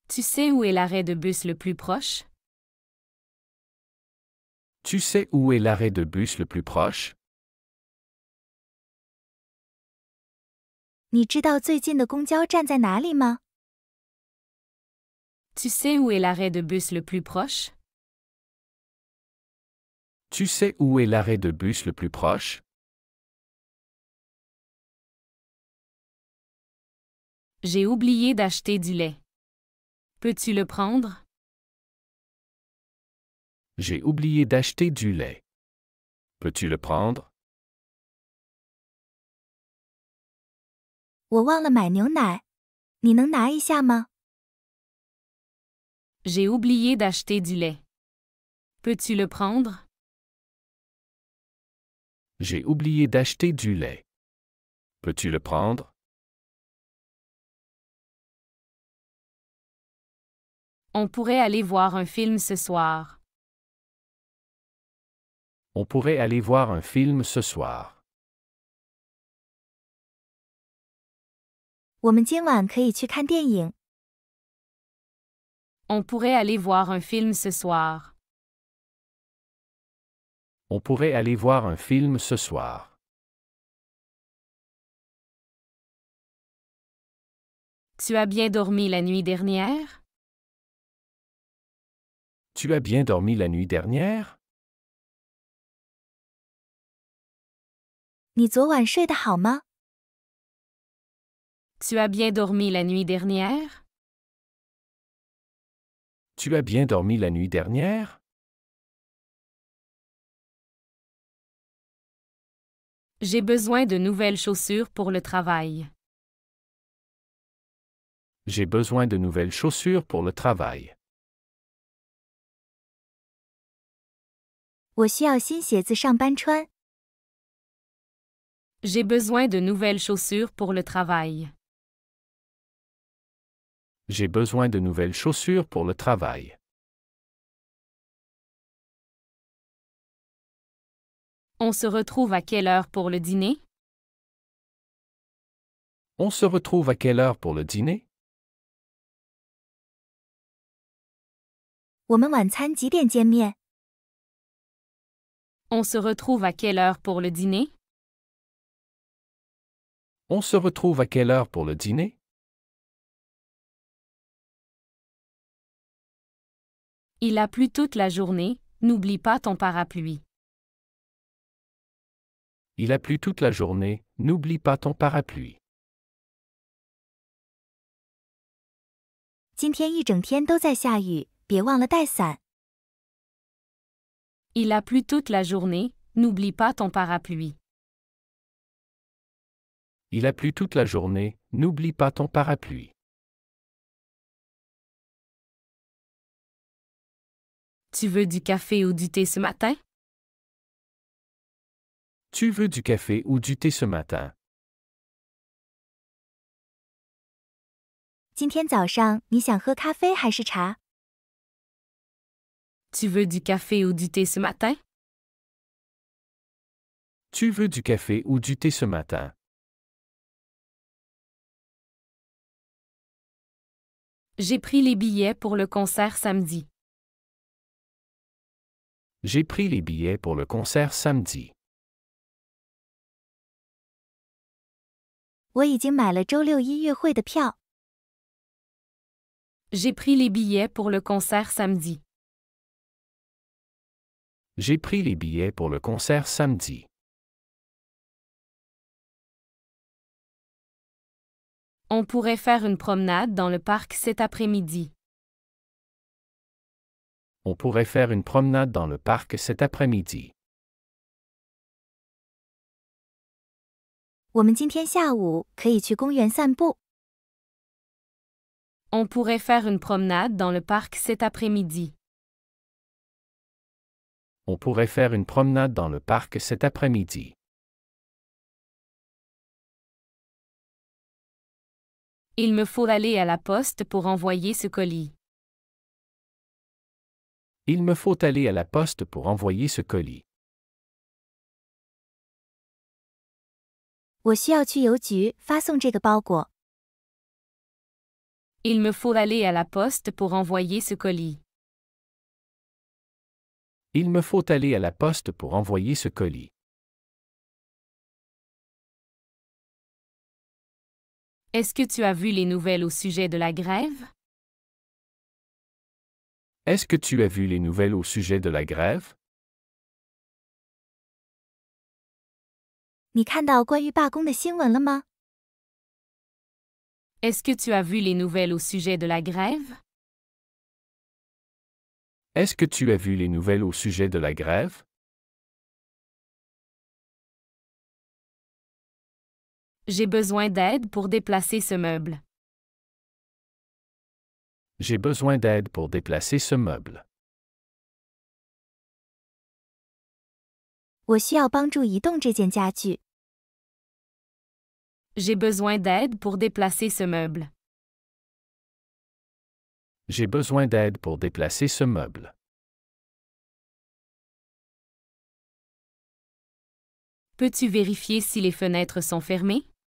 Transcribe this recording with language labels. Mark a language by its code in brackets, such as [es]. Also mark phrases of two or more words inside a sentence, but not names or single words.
[fr] sais où est l'arrêt de bus le plus proche? Tu sais où est l'arrêt de bus le plus proche? [zh] 你知道最近的公交站在哪里吗？ [fr] Tu sais où est l'arrêt de bus le plus proche? Tu sais où est l'arrêt de bus le plus proche? J'ai oublié d'acheter du lait. Peux-tu le prendre? J'ai oublié d'acheter du lait. Peux-tu le prendre? [zh] 我忘了买牛奶，你能拿一下吗？ [fr] J'ai oublié d'acheter du lait. Peux-tu le prendre? J'ai oublié d'acheter du lait. Peux-tu le prendre? On pourrait aller voir un film ce soir. On pourrait aller voir un film ce soir. [zh] 我们今晚可以去看电影。 [fr] On pourrait aller voir un film ce soir. On pourrait aller voir un film ce soir. Tu as bien dormi la nuit dernière? Tu as bien dormi la nuit dernière? [zh] 你昨晚睡得好吗？ [fr] Tu as bien dormi la nuit dernière? Tu as bien dormi la nuit dernière? J'ai besoin de nouvelles chaussures pour le travail. J'ai besoin de nouvelles chaussures pour le travail. [zh] 我需要新鞋子上班穿。 [fr] J'ai besoin de nouvelles chaussures pour le travail. J'ai besoin de nouvelles chaussures pour le travail. On se retrouve à quelle heure pour le dîner? On se retrouve à quelle heure pour le dîner? [zh] 我们晚餐几点见面？ [fr] On se retrouve à quelle heure pour le dîner? On se retrouve à quelle heure pour le dîner? Il a plu toute la journée, n'oublie pas ton parapluie. Il a plu toute la journée, n'oublie pas ton parapluie. [zh] 今天一整天都在下雨，别忘了带伞。 [fr] Il a plu toute la journée, n'oublie pas ton parapluie. Il a plu toute la journée, n'oublie pas ton parapluie. Tu veux du café ou du thé ce matin? Tu veux du café ou du thé ce matin? [zh] 今天早上你想喝咖啡还是茶？ [fr] Tu veux du café ou du thé ce matin? Tu veux du café ou du thé ce matin? J'ai pris les billets pour le concert samedi. J'ai pris les billets pour le concert samedi. [zh] 我已经买了周六音乐会的票。 [fr] J'ai pris les billets pour le concert samedi. J'ai pris les billets pour le concert samedi. On pourrait faire une promenade dans le parc cet après-midi. On pourrait faire une promenade dans le parc cet après-midi. [zh] 我们今天下午可以去公园散步。 [fr] On pourrait faire une promenade dans le parc cet après-midi. On pourrait faire une promenade dans le parc cet après-midi. Il me faut aller à la poste pour envoyer ce colis. Il me faut aller à la poste pour envoyer ce colis. [zh] 我需要去邮局发送这个包裹。 [fr] Il me faut aller à la poste pour envoyer ce colis. Il me faut aller à la poste pour envoyer ce colis. Est-ce que tu as vu les nouvelles au sujet de la grève? Est-ce que tu as vu les nouvelles au sujet de la grève? [zh] 你看到关于罢工的新闻了吗？ [fr] Est-ce que tu as vu les nouvelles au sujet de la grève? Est-ce que tu as vu les nouvelles au sujet de la grève? J'ai besoin d'aide pour déplacer ce meuble. J'ai besoin d'aide pour déplacer ce meuble. [zh] 我需要帮助移动这件家具。 [fr] J'ai besoin d'aide pour déplacer ce meuble. J'ai besoin d'aide pour déplacer ce meuble. Peux-tu vérifier si les fenêtres sont fermées?